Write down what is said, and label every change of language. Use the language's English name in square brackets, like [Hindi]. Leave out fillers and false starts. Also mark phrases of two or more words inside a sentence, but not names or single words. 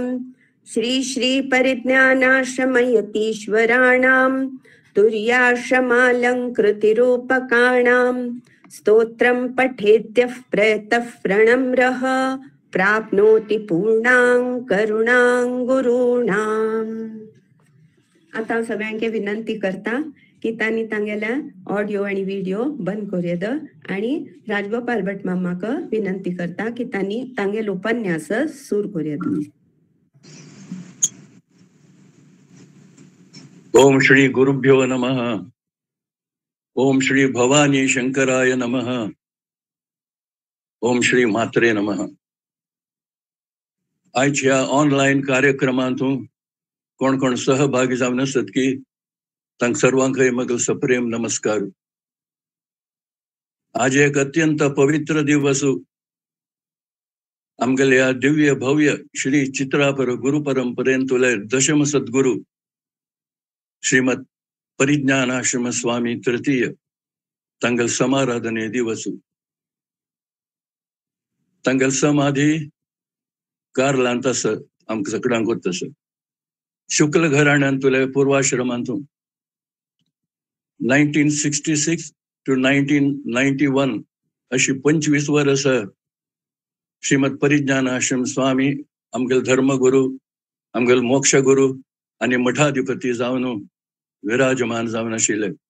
[Sanskrit] श्री श्री परिज्ञानाश्रमयतीश्वराणां तुर्याश्रमालङ्कृतिरूपकाणां स्तोत्रं पठेद्यः प्रयतः प्रणम्रः प्राप्नोति पूर्णां करुणां गुरूणाम्। [Konkani] आता सगळ्यांके विनंती करता की तांणी तांगेल्या ऑडिओ आणि व्हिडिओ बंद करूयेद आणि राजगोपाल भट मामाक विनंती करता की तांणी तांगेल उपन्यास सुरू करूयेद। [Sanskrit] ओम श्री गुरुभ्यो नमः. ओम श्री भवानी शंकराय नमः. ओम श्री मात्रे नमः. [Konkani] आजच्या ऑनलाईन कार्यक्रमांतून कोण कोण सहभागी जावन आसत की तांकां सर्वांकय म्हगेलो सप्रेम नमस्कार. आज एक अत्यंत पवित्र दिवस. आमगेल्या दिव्य भव्य श्री चित्रापर गुरु परंपरेंतले दशम सद्गुरु श्रीमद परिज्ञानाश्रम स्वामी तृतीय तांगल समाराधने दिवस. तांगल समाधी कारलांत आस आमकां सगळ्यांक तस शुक्ल घराण्यांतले पूर्वाश्रमांतून 1966 to 1991 अशी 25 वर्सां श्रीमद परिज्ञानाश्रम स्वामी आमगेल धर्मगुरु आमगेल मोक्षगुरु आणि मठाधिपती जावन विराजमान जावन आशिल्ले.